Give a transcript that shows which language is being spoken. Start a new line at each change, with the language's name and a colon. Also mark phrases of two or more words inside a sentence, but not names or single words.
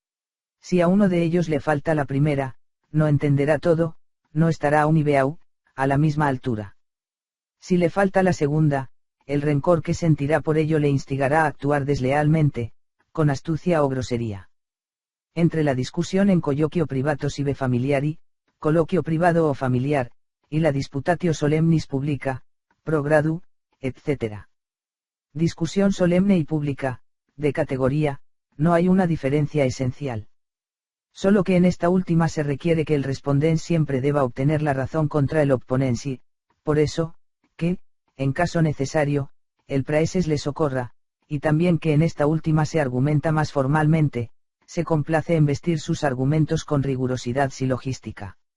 Spanish: Si a uno de ellos le falta la primera, no entenderá todo, no estará aún y veau, a la misma altura. Si le falta la segunda, el rencor que sentirá por ello le instigará a actuar deslealmente, con astucia o grosería. Entre la discusión en
Latin: colloquio privato sive familiari,
Spanish: coloquio privado o familiar, y la
Latin: disputatio solemnis publica, pro gradu,
Spanish: etc. Discusión solemne y pública, de categoría, no hay una diferencia esencial. Solo que en esta última se requiere que el respondent siempre deba obtener la razón contra el opponensi, por eso, que, en caso necesario, el praeses le socorra, y también que en esta última se argumenta más formalmente, se complace en vestir sus argumentos con rigurosidad silogística.